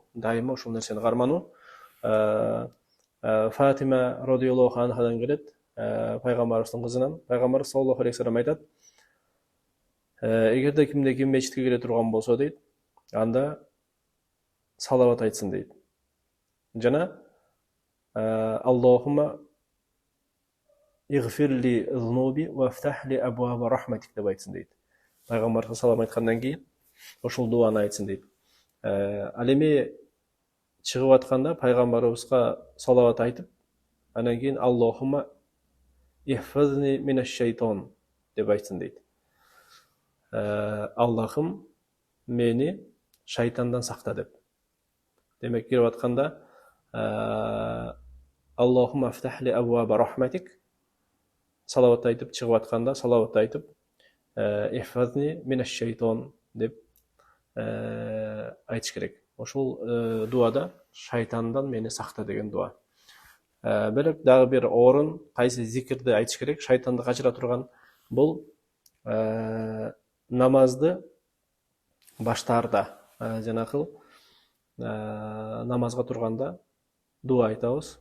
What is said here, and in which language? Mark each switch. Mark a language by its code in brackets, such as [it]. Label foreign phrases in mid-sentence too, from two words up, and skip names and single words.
[ky] Дайыма ушул нерсени кармануу. Фатима [ar] رضي الله عنها [ky] келет, пайгамбарыбыздын кызынан. Пайгамбар [ar] صلى الله عليه وسلم [ky] айтат: эгерде кимде ким мечитке кире турган болсо дейт, анда салават айтсын дейт. [ar] Жана اللهم اغفر لي ذنوبي وافتح لي أبواب رحمتك [ky] деп айтсын дейт. Пайгамбар салам айткандан кийин ошол дуаны айтсын дейт. Ал эми чыгып атканда пайгамбарыбызга салават айтып, анан кийин [ar] اللهم احفظني من الشيطان [ky] деп айтсын дейт. Аллахым мени шайтандан сакта деп. Демек кирип атканда [ar] اللهم افتح لي أبواب رحمتك, [ky] салават айтып чыгып атканда салават айтып [ar] احفظني من الشيطان [ky] деп айтыш керек. Ошол дуада шайтандан мени сакта деген дуа. Бирок дагы бир орун кайсы зикирди айтыш керек, шайтанды качыра турган бул намазды баштаарда, жанакыл намазга турганда дуа айтабыз.